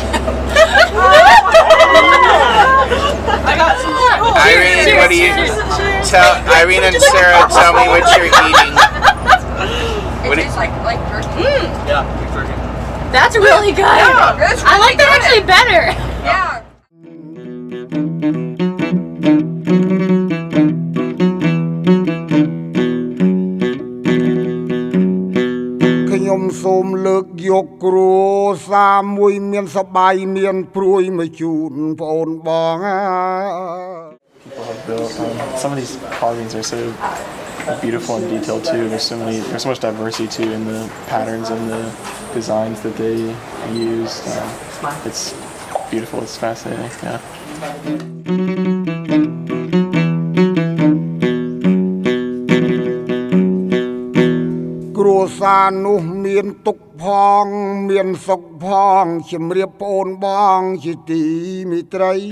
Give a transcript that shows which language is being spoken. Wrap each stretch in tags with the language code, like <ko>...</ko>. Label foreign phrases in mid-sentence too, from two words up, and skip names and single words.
<en>I got some. Irene, what do you tell? Irene and Sarah, tell me what you're eating. It tastes like turkey. Yeah, turkey. That's really good. Yeah, that's I like that actually better. Yeah.</en> <km>ខ្ញុំសូមលើកយកគ្រួសារមួយមានសបាយមានព្រួយមកជូនបងអូនបង</km> <en>People have built. Some of these carvings are so beautiful and detailed too. There's so much diversity too in the patterns and the designs that they use. It's beautiful. It's fascinating. Yeah.</en> <km>គ្រួសារនោះមានទុកផងមានសុខផងជំរាបបងអូនបងជាទីមេត្រី</km>